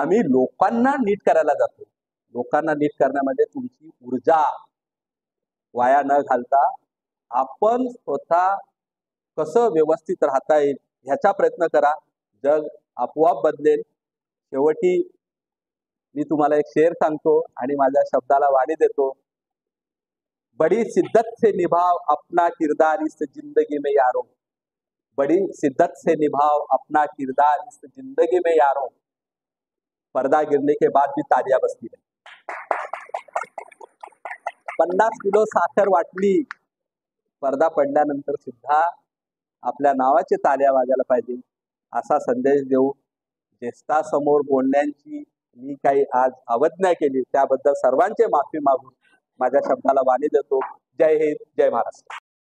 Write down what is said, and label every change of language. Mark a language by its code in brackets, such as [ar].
[mr] आम्ही लोकांना नीट करायला जातो. लोकांना नीट करण्यामध्ये तुमची ऊर्जा वाया न घालता आपण स्वतः कसं व्यवस्थित राहता येईल ह्याचा प्रयत्न करा. जग आपोआप बदलेल. शेवटी मी तुम्हाला एक शेर सांगतो आणि माझ्या शब्दाला वाणी देतो. [hi] बड़ी शिद्दत से निभाव अपना किरदार इस जिंदगी में यारो, बड़ी शिद्दत से निभाव अपना किरदार इस जिंदगी में यारो, पर्दा गिरने के बाद भी तालियां बजती है. [mr] 50 किलो साखर वाटली, पडदा पडल्यानंतर सुद्धा आपल्या नावाची ताल्या वाजायला पाहिजे असा संदेश देऊ. ज्येष्ठासमोर बोलण्याची मी काही आज अवज्ञा केली त्याबद्दल सर्वांचे माफी मागून माझ्या शब्दाला वाणी देतो. जय हिंद, जय महाराष्ट्र.